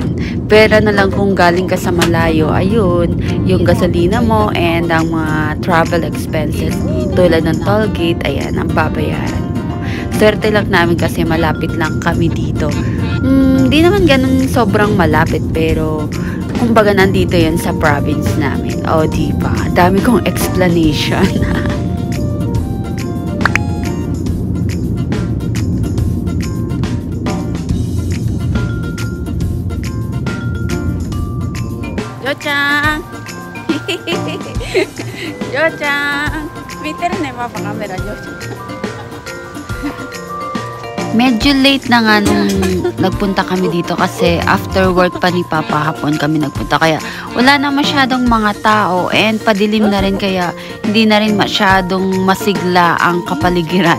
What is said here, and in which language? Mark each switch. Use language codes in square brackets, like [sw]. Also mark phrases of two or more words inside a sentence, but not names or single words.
[tl] Pera na lang kung galing ka sa malayo, ayun, yung gasolina mo and ang mga [en] travel expenses [tl] tulad ng [en] toll gate, [tl] ayan, ang babayaran mo. Swerte lang namin kasi malapit lang kami dito. Di naman ganun sobrang malapit, pero kumbaga nandito yan sa province namin. O, diba? Dami kong explanation. Jo-chan! Jo-chan! Mite rin na yung mga camera, Jo-chan. Medyo late na nga nung nagpunta kami dito kasi [en] after work [tl] pa ni Papa, hapon kami nagpunta, kaya wala na masyadong mga tao and padilim na rin, kaya hindi na rin masyadong masigla ang kapaligiran.